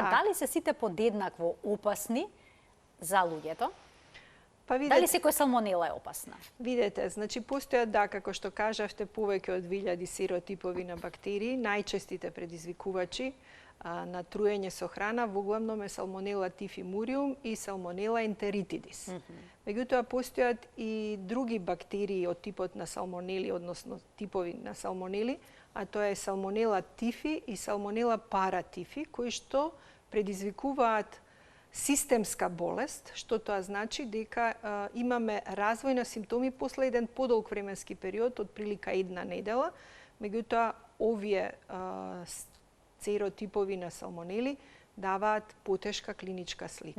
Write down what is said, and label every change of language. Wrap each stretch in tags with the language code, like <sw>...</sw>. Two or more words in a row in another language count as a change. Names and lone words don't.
<mk>Дали се сите подеднакво опасни за луѓето? Дали секој салмонела е опасна? Видете, значи постојат, како што кажавте, повеќе од 2000 серотипови на бактерии. Најчестите предизвикувачи на труење со храна воглавном е</mk> <la>Salmonella typhimurium</la> <mk>и</mk> <la>Salmonella enteritidis.</la> <mk>Меѓутоа постојат и други бактерии од типот на салмонели, односно типови на салмонели, а тоа е</mk> <la>Salmonella typhi</la> <mk>и</mk> <la>Salmonella paratyphi,</la> <mk>кои што предизвикуваат системска болест, што тоа значи дека имаме развој на симптоми после еден подолг временски период, од прилика една недела. Меѓутоа, овие серотипови на салмонели даваат потешка клиничка слика.</mk>